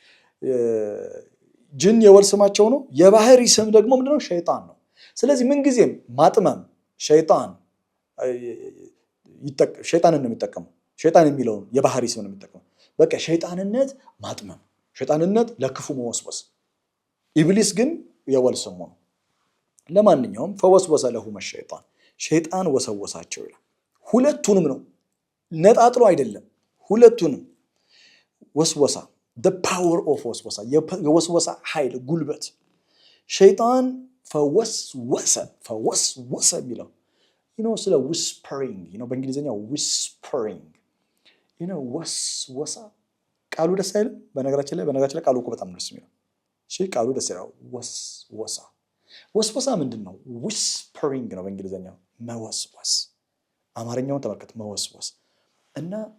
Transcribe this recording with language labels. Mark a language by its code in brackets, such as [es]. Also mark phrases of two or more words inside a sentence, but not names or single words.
[am] ጅን የወል ስማቸው ነው የባህሪ ስም ደግሞ ምንድነው ሸይጣን ነው ስለዚህ ምን ጊዜም ማጥመም ሸይጣንን ነው የሚጠቀመው ሸይጣን የሚለው የባህሪ ስም ነው የሚጠቀመው በቃ ሸይጣንነት ማጥመም ሸይጣንነት ለክፉ መወስወስ ኢብሊስ ግን የወል ስሙ ነው ለማንኛውም [ar] فوسوس لهما الشيطان [am] ሸይጣን ወሰወሳቸው ይላል ሁለቱንም ነው ነጣጥሎ አይደለም ሁለቱንም ወስወሳ [en] the power of [am] ወስወሳ የወስወሳ ኃይል ጉልበት ሸይጣን ፈወስወሰ የሚለው ስለ whispering በእንግሊዘኛው whispering ወስወሳ ቃሉ ደስ አይልም በነገራችን ላይ ቃሉ እኮ በጣም ደስ የሚለው ቃሉ ደስ ይላል ወስወሳ ምንድነው whispering ነው በእንግሊዘኛው መወስወስ አማርኛውን ተመልከት መወስወስ እና